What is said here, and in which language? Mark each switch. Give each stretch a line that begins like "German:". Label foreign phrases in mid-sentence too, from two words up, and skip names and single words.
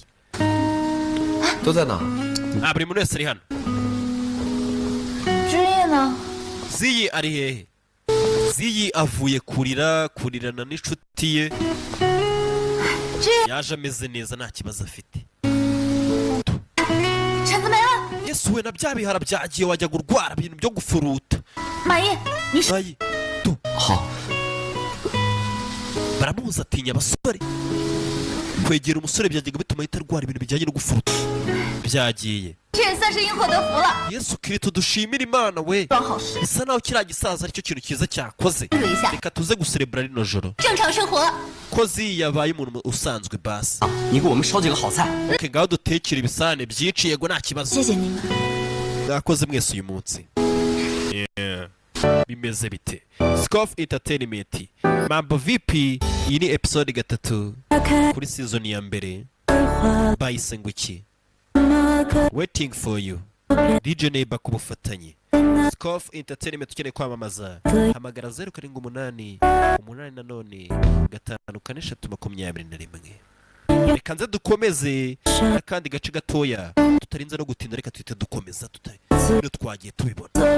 Chinese: 都在哪？
Kinyarwanda: buri muntu wese ari hano.
Chinese: 之夜呢？
Kinyarwanda: Ziyi ari hehe? Ziyi avuye kurirana n'inshuti ye, yaje ameze neza nta kibazo afite.
Chinese: 橙子没了。
Kinyarwanda: Yesu we na bya bihara byagiye wajya gurwara ibintu byo gufuruta.
Chinese: 马爷，你是
Kinyarwanda: Ayi, tu.
Chinese: 好，
Kinyarwanda: baramubuza atinya abasore. Kwegera umusore byajyaga bituma ahita arwara ibintu bijyanye no gufuruta. Byagiye.
Chinese: 这也算是因祸得福了。
Kinyarwanda: Yesu Kristo dushimira Imana we.
Chinese: 装好事，
Kinyarwanda: Bisa naho kiriya gisaza aricyo kintu cyiza cyakoze. Reka tuze guserebura rino joro.
Chinese: 正常生活。
Kinyarwanda: Ko Ziyi yabaye umuntu usanzwe basi.
Chinese: 你给我们烧几个好菜。
Kinyarwanda: Okay, ngaho dutekera ibisane byinshi yego nta kibazo.
Chinese: 谢谢你们。
Kinyarwanda: Mwakoze mwese uyu munsi. Yeah. Bimeze bite? Scoff Entertainment.
Swahili: Mambo vipi?
Kinyarwanda: Iyi ni episode 3 kuri season ya mbere. Bayise ngo iki? Waiting for you. DJ Neighbor ku bufatanye. Scoff Entertainment ukeneye kwamamaza hamagara 078 8 5 4 3 reka nze dukomeze n'akandi gace gatoya tutarinze no gutinda, reka tuhite dukomeza tutari twagiye tubibona.